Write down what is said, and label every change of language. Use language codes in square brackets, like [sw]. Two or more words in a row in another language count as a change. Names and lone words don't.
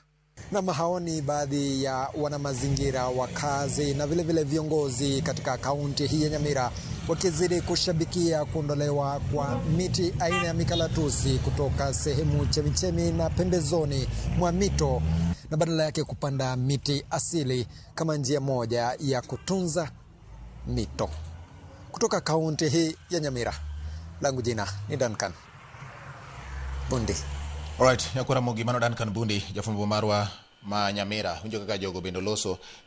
[sw] Na mahaoni baadhi ya wanamazingira, wakazi na vile vile viongozi katika kaunti hii ya Nyamira wakizidi kushabikia kuondolewa kwa miti aina ya mikalatusi kutoka sehemu chemichemi na pembezoni mwa mito, na badala yake kupanda miti asili kama njia moja ya kutunza mito. Kutoka kaunti hii ya Nyamira, langu jina ni Duncan Bundi. [luo] Alright, yakura mogi mano Duncan Bundi, jafumbo marwa ma Nyamira, unjo kaka jogo bendo loso